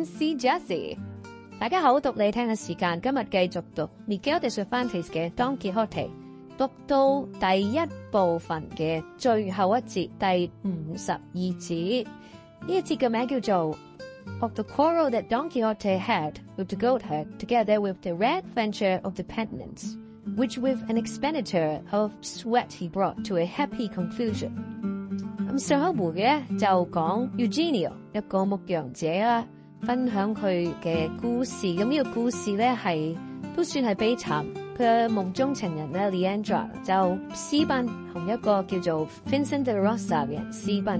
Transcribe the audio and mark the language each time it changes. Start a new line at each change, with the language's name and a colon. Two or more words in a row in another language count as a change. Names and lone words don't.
Cantonese: Costa Jessie。大家好，讀你聽嘅時間，今日繼續讀 Miguel de Cervantes 嘅 Don Quixote， 讀到第一部分嘅最後一節第52節。呢一節嘅名叫做 Of the quarrel that Don Quixote had with the goatherd together with the red venture of the Penitent which with an expenditure of sweat he brought to a happy conclusion。咁上一回嘅就講 Eugenio 一個牧羊者啦，分享佢嘅故事。咁呢個故事咧都算係悲慘。佢嘅夢中情人咧 Leandra 就私奔，同一個叫做 Vincent de Rosa 嘅人私奔。